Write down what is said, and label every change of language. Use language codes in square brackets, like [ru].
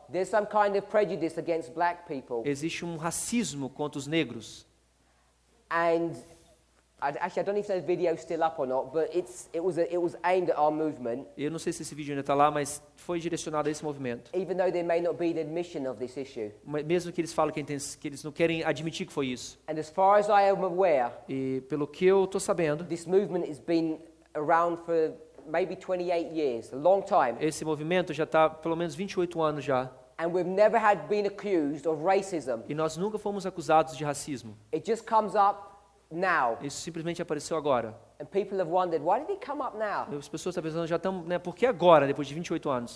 [en] there's some kind of prejudice against black people. [pt] existe um racismo contra os negros. [en] And actually, I don't know if that video is still up or not, but it was aimed at our movement, [pt] Eu não sei se esse vídeo ainda está lá, mas foi direcionado a esse movimento. [en] even though there may not be the admission of this issue. [pt] Mas mesmo que eles falam que eles não querem admitir que foi isso. [en] And as far as I am aware, [pt] E pelo que eu estou sabendo, [en] this movement has been around for maybe 28 years, a long time. [pt] esse movimento já está pelo menos 28 anos já. [en] And we've never been accused of racism. [pt] E nós nunca fomos acusados de racismo. [en] It just comes up now. [pt] Isso simplesmente apareceu agora. [en] And people have wondered, why did it come up now? [pt] As pessoas estão pensando, já estão, né, por que agora, depois de 28 anos?